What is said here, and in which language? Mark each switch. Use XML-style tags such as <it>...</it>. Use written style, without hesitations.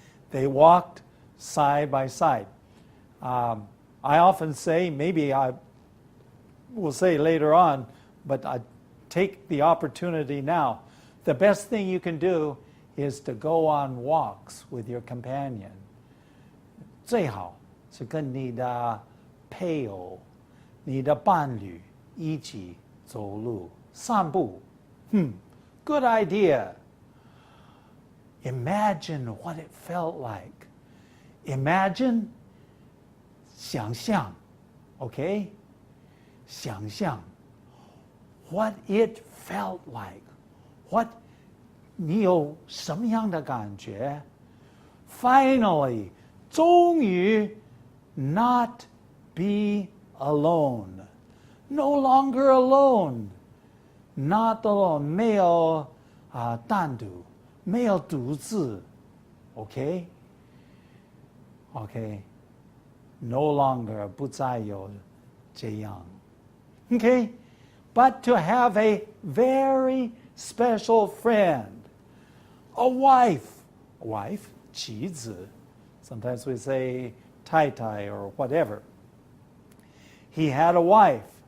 <en>They walked side by side. I often say, maybe I will say later on, but I take the opportunity now. The best thing you can do is to go on walks with your companion.</en> <zh>最好是跟你的配偶、你的伴侣一起走路、散步。</zh> <en>Good idea. Imagine what it felt like. Imagine,</en> <zh>想象,</zh> <en>okay?</en> <zh>想象</zh> <en>what it felt like. What</en> <zh>你有什么样的感觉?</zh> <en>Finally,</en> <zh>终于</zh> <en>not be alone. No longer alone. Not alone.</en> <zh>没有单独，没有独自。</zh> <en>Okay? Okay. No longer</en> <zh>不再有这样。</zh> <en>Okay? But to have a very special friend, a wife,</en> <zh>妻子.</zh> <en>Sometimes we say</en> <zh>太太</zh> <en>or whatever. He had a wife.</en>